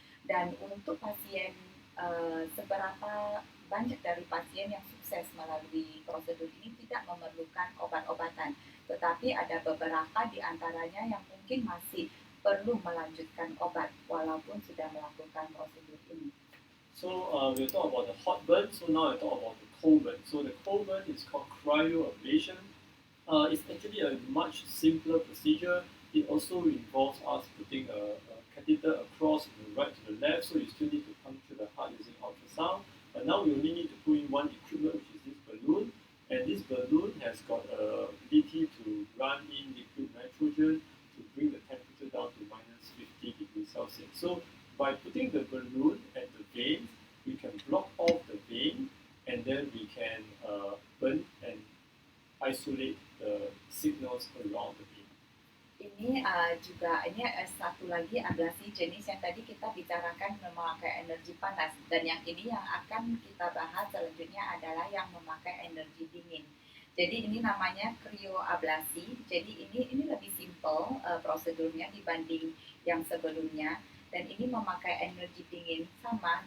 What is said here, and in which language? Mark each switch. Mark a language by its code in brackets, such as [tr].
[id] Dan untuk pasien seberapa banyak dari pasien yang sukses melalui prosedur ini tidak memerlukan obat-obatan, tetapi ada beberapa di antaranya yang mungkin masih perlu melanjutkan obat walaupun sudah melakukan prosedur ini. [en] So we'll talk about the hot burn. So now I talk about the cold burn. So the cold burn is called cryoablation. It's actually a much simpler procedure. It also involves us putting a catheter across from the right to the left, so you still need to puncture the heart using ultrasound. But now we only need to put in one equipment, which is this balloon. And this balloon has got a ability to run in liquid nitrogen to bring the temperature down to minus 50 degrees Celsius. So by putting the balloon at the vein, we can block off the vein, and then we can burn and isolate the signals around the vein. [id] Ini juga satu lagi ablasi jenis yang tadi kita bicarakan memakai energi panas, dan yang ini yang akan kita bahas selanjutnya adalah yang memakai energi dingin. Jadi ini namanya cryoablasi. Jadi ini lebih simple prosedurnya dibanding yang sebelumnya, dan ini memakai energi dingin sama.